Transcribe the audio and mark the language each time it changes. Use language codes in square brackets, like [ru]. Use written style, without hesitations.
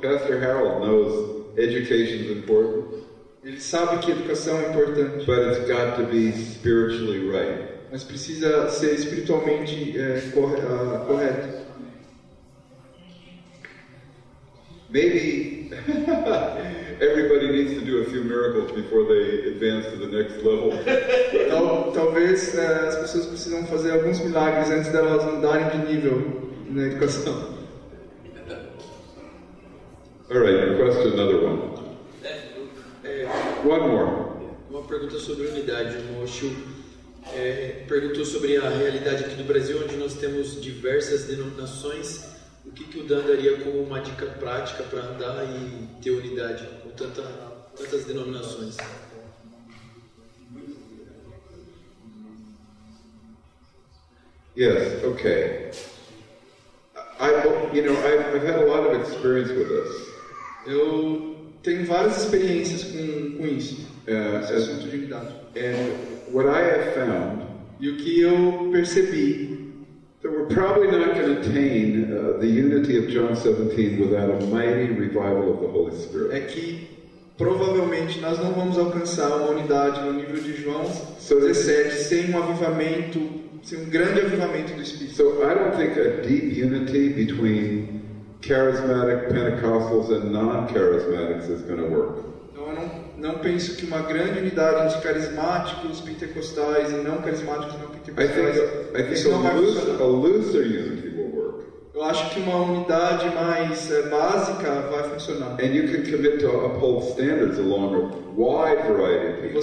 [en] Pastor Harold knows education is important, [pt] Ele sabe que educação é importante, [en] but it's got to be spiritually right. [pt] mas precisa ser espiritualmente correto. [en] Maybe everybody needs to do a few miracles before they advance to the next level. [pt] Talvez as pessoas precisam fazer alguns milagres antes delas mudarem de nível na educação. [en] All right, request another one. One more. [pt] Uma pergunta sobre unidade. O Mocho perguntou sobre a realidade aqui do Brasil, onde nós temos diversas denominações. O que o Dan daria como uma dica prática para andar e ter unidade com tantas denominações? [en] Yes, okay. I've had a lot of experience with this. [pt] Eu tenho várias experiências com isso, esse assunto de unidade. [en] And what I have found, [pt] E o que eu percebi, [en] that we're probably not going to attain the unity of John 17 without a mighty revival of the Holy Spirit. [pt] é que provavelmente nós não vamos alcançar uma unidade no nível de João 17 sem um avivamento, sem um grande avivamento do Espírito. [en] So I don't think a deep unity between charismatic Pentecostals and non-charismatics is going to work. [pt] Então eu não penso que uma grande unidade entre carismáticos, pentecostais e não carismáticos, não [en] I [pt] pentecostais, [en] think [pt] isso não vai [en] a [pt] funcionar. [en] looser unity will work. [pt] Eu acho que uma unidade mais básica vai funcionar. [en] And you can commit to uphold standards along a wide variety of people.